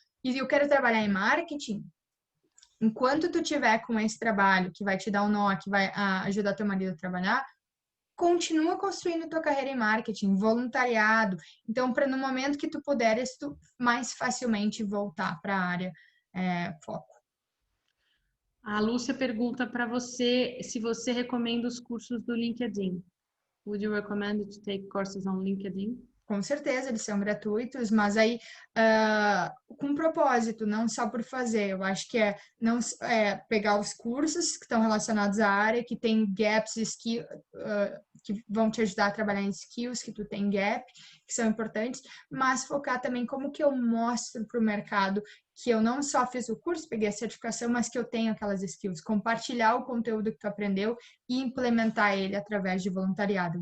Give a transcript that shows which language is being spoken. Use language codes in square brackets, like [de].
[pt] E eu quero trabalhar em marketing, enquanto tu tiver com esse trabalho, que vai te dar um NOC, vai ajudar teu marido a trabalhar, continua construindo tua carreira em marketing, voluntariado. Então, para no momento que tu puderes, tu mais facilmente voltar para a área foco. A Lúcia pergunta para você se você recomenda os cursos do LinkedIn. [en] Would you recommend to take courses on LinkedIn? [pt] Com certeza, eles são gratuitos, mas aí com propósito, não só por fazer. Eu acho que pegar os cursos que estão relacionados à área, que tem gaps, que vão te ajudar a trabalhar em skills, que tu tem gap, que são importantes, mas focar também como que eu mostro para o mercado que eu não só fiz o curso, peguei a certificação, mas que eu tenho aquelas skills, compartilhar o conteúdo que tu aprendeu e implementar ele através de voluntariado.